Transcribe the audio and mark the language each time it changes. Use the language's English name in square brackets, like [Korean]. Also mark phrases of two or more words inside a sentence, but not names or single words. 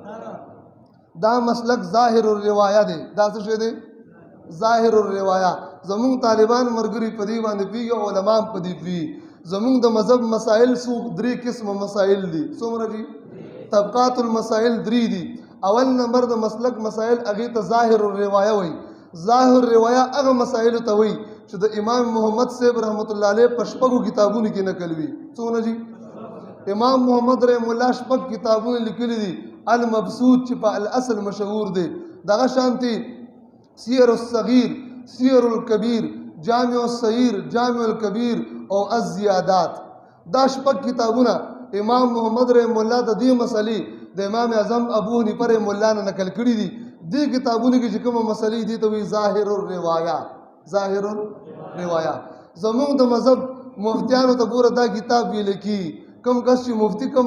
[Pashto] دا مسلک ظاهر الروایه دی دا څه شی دی ظاهر الروایه زمونږ طالبان مرګري په دې باندې پیږي علما په دې پیږي زمونږ د مذهب مسائل څو درې قسمه مسائل دي څومره دي طبقات المسائل درې دي اول نمبر د مسلک مسائل هغې ته ظاهر الروایه وایي ظاهر الروایه هغه مسایلو ته وایي چې د امام محمد صاحب [Arabic] رحمت الله علیه [Pashto] په شپږو کتابونو کې نقل وي څونه دي امام محمد [Arabic] رحم الله [Pashto] شپږ کتابونه لیکلي دي المبسوط چې په الاصل مشهور دی دغه شانتي سیر الصغیر سیر الکبیر جامع الصغیر جامع الکبیر او الزیادات دا شپږ کتابونه امام محمد [Arabic] رحم الله [Pashto] د دې مسلې د امام اعظم ابو حنیفه [Arabic] رحم الله [Pashto] نه نقل کړي دي دې کتابونو کې چې کومه مسلې دي ته وی ظاهر الروایه ظاهر الروایه زموږ د مذهب مفتیانو ته ګوره دا کتاب ویل کی کم کس چې مفتی کم